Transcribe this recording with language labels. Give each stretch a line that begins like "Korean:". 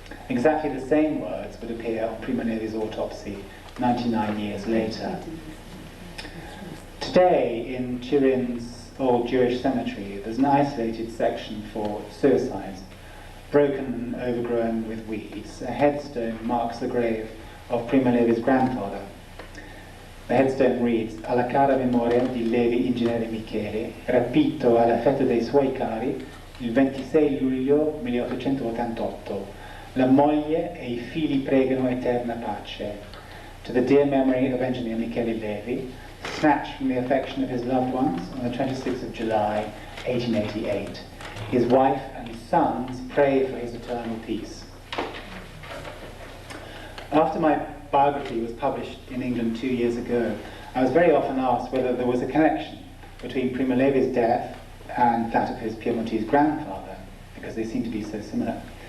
English: Exactly the same words would appear on Primo Levi's autopsy 99 years later. Today, in Turin's old Jewish cemetery, there's an isolated section for suicides, broken and overgrown with weeds. A headstone marks the grave of Primo Levi's grandfather. The headstone reads:
Italian: "Alla cara memoria di Levi ingegnere Michele, rapito alla festa dei suoi cari il 26 luglio 1888. La moglie e I figli pregano eterna pace.
English: To the dear memory of engineer Michele Levi, snatched from the affection of his loved ones on the 26th of July, 1888. His wife and sons pray for his eternal peace." After my biography was published in England 2 years ago, I was very often asked whether there was a connection between Primo Levi's death and that of his Piedmontese grandfather, because they seem to be so similar.